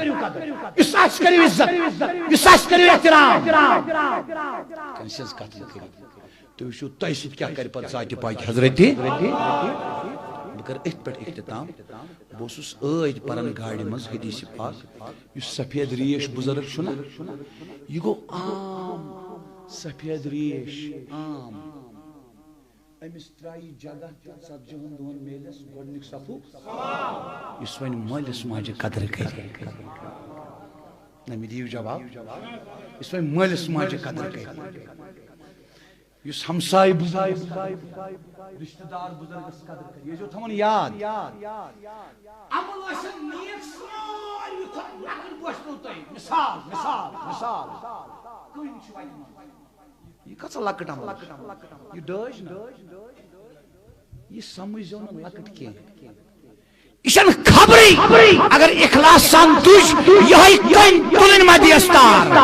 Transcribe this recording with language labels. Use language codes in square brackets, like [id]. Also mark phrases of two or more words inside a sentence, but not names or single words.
[ks] یُس آسہِ کٔرِو عزت یُس آسہِ کٔرِو احترام کٲنٛسہِ ہٕنٛز کتھ نہٕ کٔرِو تُہۍ وٕچھِو تۄہہِ سۭتۍ کیٛاہ کرِ پتہٕ ذاتِ پاک حضرتِ بہٕ کرٕ أتھۍ پٮ۪ٹھ اختتام بہٕ اوسُس ٲدۍ پران گاڑِ منٛز حدیثِ پاک یُس سفید ریش بُزرگ چھُنہ یہِ گوٚو عام سفید ریش عام امس ترائی جگہ 40 دہن میلس گۄڈنیُک صفو یُس وۄنۍ مٲلِس ماجہِ قدر کرِ نہ مےٚ دِیِو جواب یُس وۄنۍ مٲلِس ماجہِ قدر کرِ یُس ہمساے بزرگ رشتہ دار بزرگس قدر کرِ یہ جو تھاوُن یاد عمل ٲسِن نیک ساروی کھۄتہٕ لۄکٕٹ باسنو تۄہہِ مثال کٕنۍ چھِ وَتہِ منٛز یہ کۭژاہ لۄکٕٹ عمل یہ ڈٲج نہ یہ سمجھو نہ لۄکٕٹ کینٛہہ یہ چھنہٕ خبرٕے اگر اخلاص سان تُج یہے کٔنۍ تُلٕنۍ ما دِیَس تار